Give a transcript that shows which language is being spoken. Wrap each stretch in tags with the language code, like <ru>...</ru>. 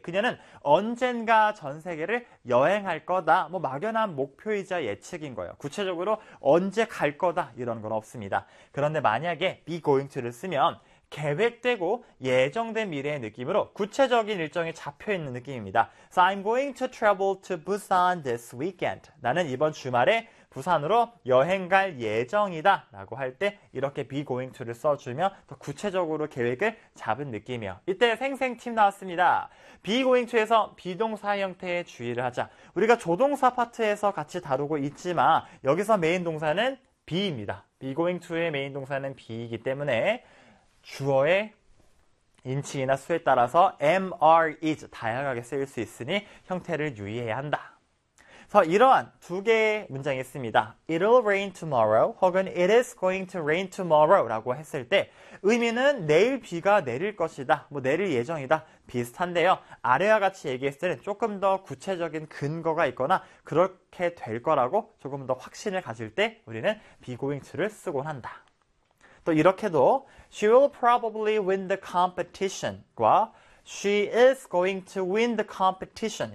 <ko>그녀는 언젠가 전 세계를 여행할 거다. 뭐 막연한 목표이자 예측인 거예요. 구체적으로 언제 갈 거다 이런 건 없습니다. 그런데 만약에 be going to를 쓰면 계획되고 예정된 미래의 느낌으로 구체적인 일정이 잡혀 있는 느낌입니다.</ko> <en>So I'm going to travel to Busan this weekend.</en> <ko>나는 이번 주말에 부산으로 여행 갈 예정이다 라고 할때 이렇게 be going to를 써주면 더 구체적으로 계획을 잡은 느낌이에요. 이때 생생 팁 나왔습니다. be going to에서 비동사 형태에 주의를 하자. 우리가 조동사 파트에서 같이 다루고 있지만 여기서 메인 동사는 be입니다. be going to의 메인 동사는 be이기 때문에 주어의 인칭이나 수에 따라서 am, are, is 다양하게 쓰일 수 있으니 형태를 유의해야 한다. 그래서 이러한 두 개의 문장이 있습니다.</ko> <en>It'll rain tomorrow</en> <ko>혹은</ko> <en>It is going to rain tomorrow</en> <ko>라고 했을 때 의미는 내일 비가 내릴 것이다. 뭐 내릴 예정이다. 비슷한데요. 아래와 같이 얘기했을 때는 조금 더 구체적인 근거가 있거나 그렇게 될 거라고 조금 더 확신을 가질 때 우리는 be going to를 쓰곤 한다. 또 이렇게도</ko> <en>She will probably win the competition과 She is going to win the competition.</en>